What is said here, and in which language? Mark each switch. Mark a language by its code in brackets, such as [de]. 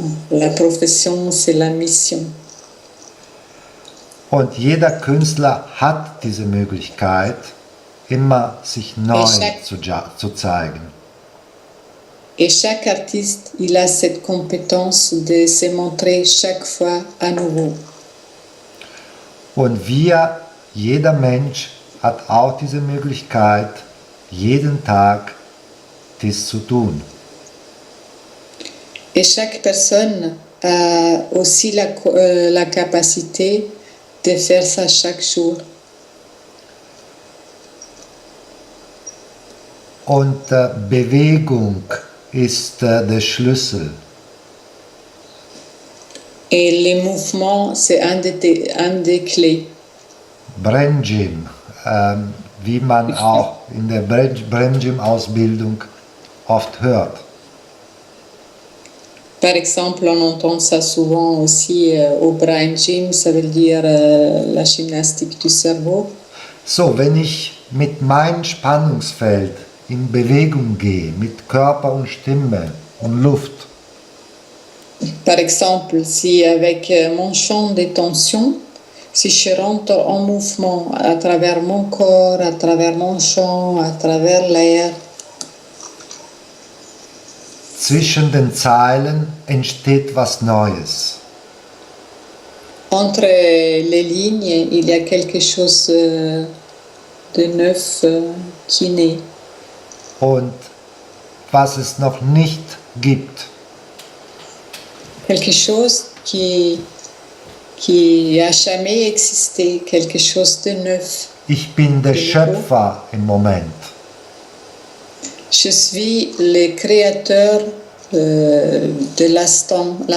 [fr] La profession, c'est la mission. [de] Und jeder Künstler hat diese Möglichkeit, immer sich neu zu zeigen. [fr] Et chaque artiste, il a cette compétence de se montrer chaque fois à nouveau. [de] Und jeder Mensch hat auch diese Möglichkeit, jeden Tag dies zu tun. [fr] Et chaque personne a aussi la capacité de faire ça chaque jour. [de] Und Bewegung ist der Schlüssel. [fr] Et les mouvements, c'est un des clés. [de] Bremgym, wie man auch in der Bremgym-Ausbildung oft hört. [fr] Par exemple, on entend ça souvent aussi au Brain Gym, ça veut dire la gymnastique du cerveau. [de] So, wenn ich mit meinem Spannungsfeld in Bewegung gehe, mit Körper und Stimme und Luft, [fr] Par exemple, si avec mon champ de tension, si je rentre en mouvement à travers mon corps, à travers mon champ, à travers l'air, [de] zwischen den Zeilen entsteht was Neues. [fr] entre les lignes, il y a quelque chose de neuf qui naît. [de] Und was es noch nicht gibt, [fr] Quelque chose qui a jamais existé, quelque chose de neuf. [de] ich bin der Schöpfer im Moment. [fr] Je suis le créateur de l'instant.